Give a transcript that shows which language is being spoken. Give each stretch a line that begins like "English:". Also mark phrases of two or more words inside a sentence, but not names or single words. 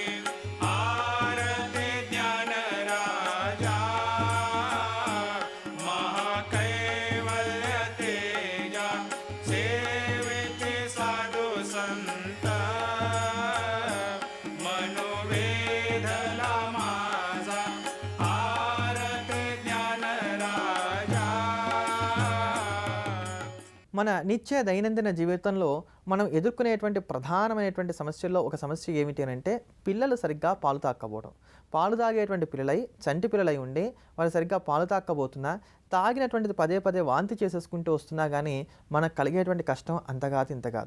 Marathi: आरती ज्ञान राजा, महाकैवल्य तेजा. सेविते साधू संत, मनोवेधला माझा. आरती ज्ञान राजा.
Telugu: మన నిత్య దైనందిన జీవితంలో మనం ఎదుర్కొనేటువంటి ప్రధానమైనటువంటి సమస్యల్లో ఒక సమస్య ఏమిటి అని అంటే పిల్లలు సరిగ్గా పాలు తాగకపోవడం. పాలు తాగేటువంటి పిల్లలై చంటి పిల్లలై ఉండి వాళ్ళు సరిగ్గా పాలు తాగకపోతున్నా, తాగినటువంటిది పదే పదే వాంతి చేసేసుకుంటూ వస్తున్నా కానీ మనకు కలిగేటువంటి కష్టం అంత కాదు ఇంత కాదు.